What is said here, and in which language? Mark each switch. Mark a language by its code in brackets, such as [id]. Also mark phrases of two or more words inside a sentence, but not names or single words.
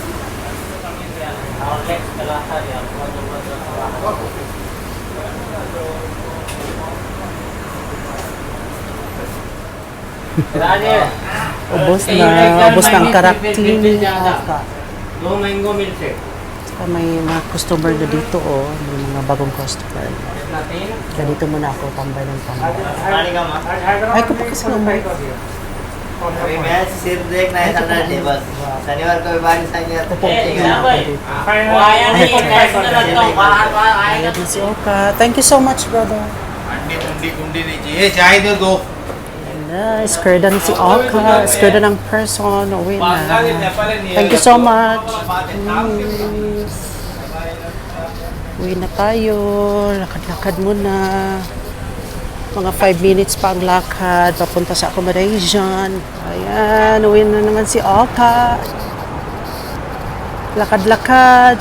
[tl] Ubos na ang karakter ni Aka. Saka may mga customer na dito, may mga bagong customer. Kaya dito muna ako tambay ng tambay. Ay, ko pa kasi naman. [hi] अभी मैच सिर्फ देखना है सैटरडे बस शनिवार को भी बारिश आएगी तो [tl] Ayan na si Oka. [en] Thank you so much, brother. [hi] कुंडी नहीं चाहिए चाय दे दो [tl] Scared na si Oka. Scared na ng person. Uwi na. [en] Thank you so much. [tl] Uwi na tayo. Lakad-lakad muna. Mga 5 minutes pa ang lakad. Papunta sa accommodation. Ayan. Uwi na naman si Oka. Lakad-lakad.